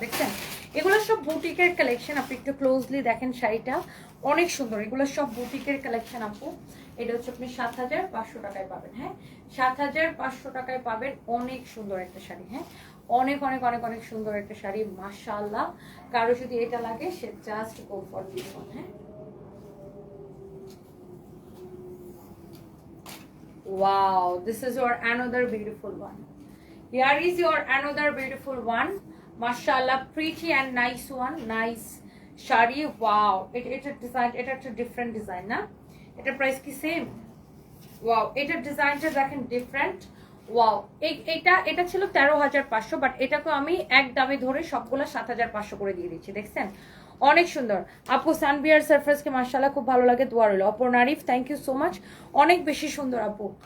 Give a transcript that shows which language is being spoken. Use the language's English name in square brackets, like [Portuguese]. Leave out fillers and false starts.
[Bangla] দেখছেন, এগুলো সব বুটিকের কালেকশন। আপনি একটু ক্লোজলি দেখেন, শাড়িটা অনেক সুন্দর। এগুলো সব বুটিকের কালেকশন আপু। এটা হচ্ছে আপনি 7500 টাকায় পাবেন। হ্যাঁ, 7500 টাকায় পাবেন অনেক সুন্দর একটা শাড়ি। হ্যাঁ, অনেক অনেক অনেক অনেক সুন্দর একটা শাড়ি, মাশাআল্লাহ। কারো যদি এটা লাগে, সে [English] Just go for this one. হ্যাঁ, wow, this is your another beautiful one. Here is your another beautiful one, mashallah, pretty and nice one, nice shari. Wow, it's a design, it's a different design na, [Bangla] এটা price কি same? Wow, এটার ডিজাইনটা দেখেন different. Wow, এটা ছিল 13500, but এটাকে আমি এক দামে ধরে সবগুলো 7500 করে দিয়ে দিচ্ছি। দেখছেন, অনেক সুন্দর আপু। সানবিয়ার সারফেসকে মাশাআল্লাহ খুব ভালো লাগে, দোয়া রইল। Aparna Arif, [English] thank you so much, [Bangla] অনেক বেশি সুন্দর আপু।